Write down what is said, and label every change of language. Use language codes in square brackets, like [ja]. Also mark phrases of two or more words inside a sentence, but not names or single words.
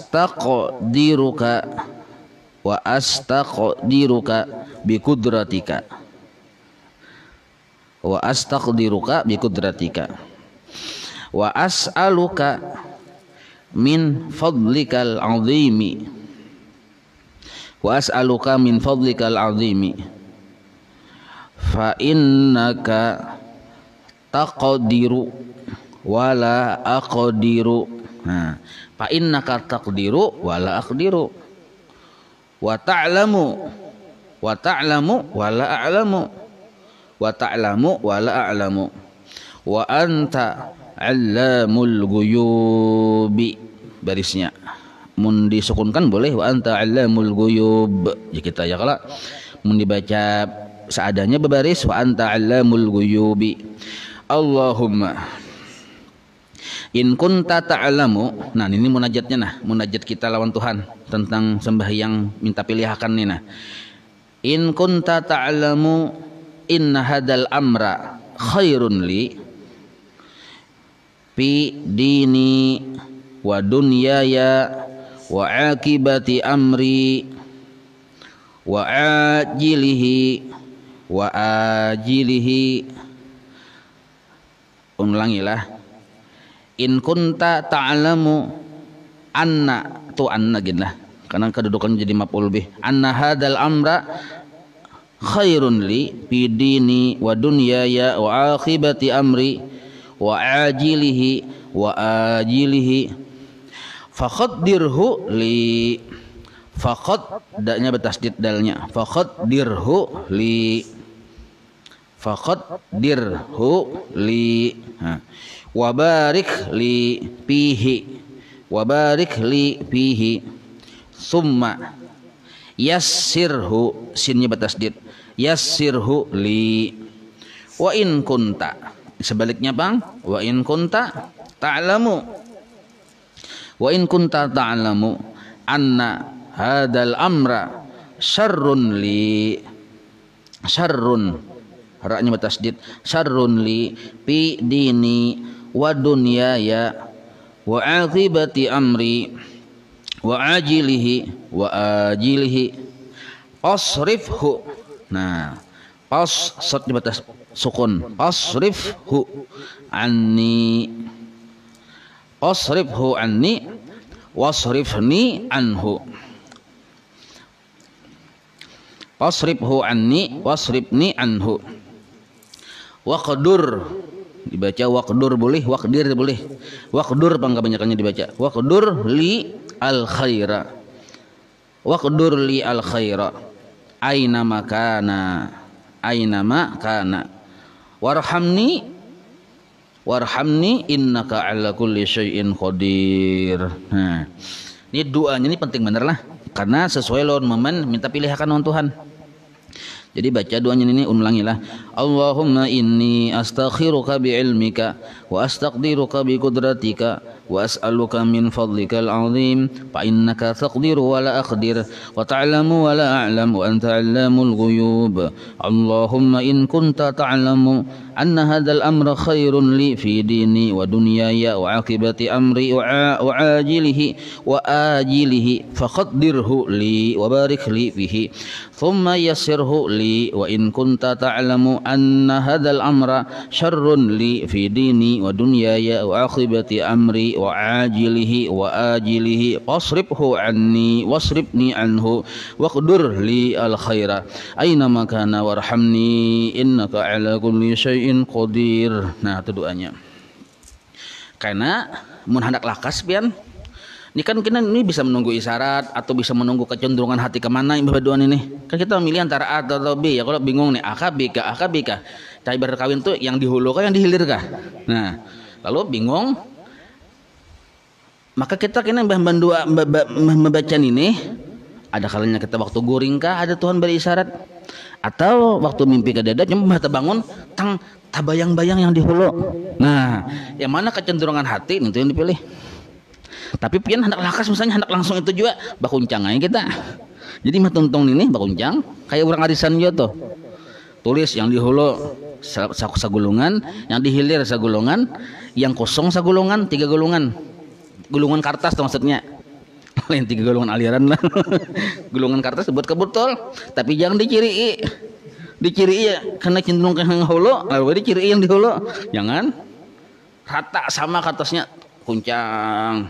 [ar] أستقدرك بقدرتك وأسألك من فضلك العظيم فإنك تقدر ولا أقدر. Nah فإنك تقدر ولا أقدر وتعلم ولا أعلم وأنت علام الغيوب. [bjn] Barisnya mun disukunkan boleh [ar] وأنت علام الغيوب [bjn] ya kita ya, kalau mun dibaca seadanya berbaris [ar] وأنت علام الغيوب. اللهم إن كنت تعلم. [bjn] Nah ini munajatnya, munajat kita lawan Tuhan tentang sembahyang minta pilihakan nih. [ar] Nah إن كنت تعلم أن هذا الأمر خير لي في ديني ودنياي وعاقبة أمري وعاجله ulangilah. إن كنت تعلم أن [bjn] gitulah, karena kedudukan jadi [ar] مفعول به. أن هذا الأمر خير لي في ديني ودنياي وعاقبة أمري وعاجله فاقدره لي. Faqad [bjn] daknya bertasdid dalnya, [ar] فاقدره لي وبارك لي فيه ثم يسره, [bjn] sinnya bertasdid, [ar] يسره لي. وإن كنت, [bjn] sebaliknya Bang, [ar] وإن كنت تعلم وإن كنت تعلم أن هذا الأمر شر لي, syarrun [bjn] ra-nya bertasdid, [ar] شر لي في ديني ودنياي وعاقبة أمري وعاجله وعاجله اصرفه. [bjn] Nah, sot di batas sukun, [ar] اصرفه عني اصرفه عني واصرفني عنه اصرفه عني واصرفني عنه. Waqdur dibaca waqdur boleh, waqdir boleh, waqdur [bjn] kebanyakannya dibaca [ar] واقدر لي الخير أين كان أين كان وارحمني وارحمني إنك على كل شيء قدير. [bjn] Nah, ini doanya ini penting bener lah, karena sesuai lawan momen minta pilihan on Tuhan. Jadi baca doanya ini, ulangilah. [ar] اللهم إني أستخيرك بعلمك وأستقدرك بقدرتك وأسألك من فضلك العظيم فإنك تقدر ولا أقدر وتعلم ولا أعلم وأنت علام الغيوب. اللهم إن كنت تعلم أن هذا الأمر خير لي في ديني ودنياي وعاقبة أمري وعاجله وعاجله فاقدره لي وبارك لي فيه ثم يسره لي وإن كنت تعلم أن هذا الأمر شر لي في ديني ودنياي وعاقبة أمري وعاجله وعاجله واصرفه عني واصرفني عنه واقدر لي الخير أين كان وارحمني إنك على كل شيء قدير. [bjn] Nah, itu doanya. Karena mun hendak lakas pian ini kan kita ini bisa menunggu isyarat atau bisa menunggu kecenderungan hati kemana yang berdoa ini. Kan kita memilih antara A atau B ya. Kalau bingung nih A kah B kah, A kah B kah. Cai berkawin tuh yang di hulu kah yang di hilir kah. Nah, lalu bingung, maka kita kena membaca ini. Ada kalanya kita waktu guring kah ada Tuhan beri isyarat, atau waktu mimpi kedada cuma bangun tang tabayang-bayang yang di hulu. Nah, yang mana kecenderungan hati itu yang dipilih. Tapi pian hendak lakas misalnya hendak langsung itu juga bakuncang aja kita. Jadi mah tuntung ini bakuncang kayak orang arisan juga tuh. Tulis yang di hulu sagulungan, yang di hilir sagulungan, yang kosong sagulungan, 3 gulungan. Gulungan kertas tuh maksudnya. Lain 3 gulungan aliran lah. Gulungan kertas buat kebetul, tapi jangan diciri. Diciri ya karena cenderung ke yang hulu, lalu diciri yang di hulu. Jangan rata sama kertasnya kuncang.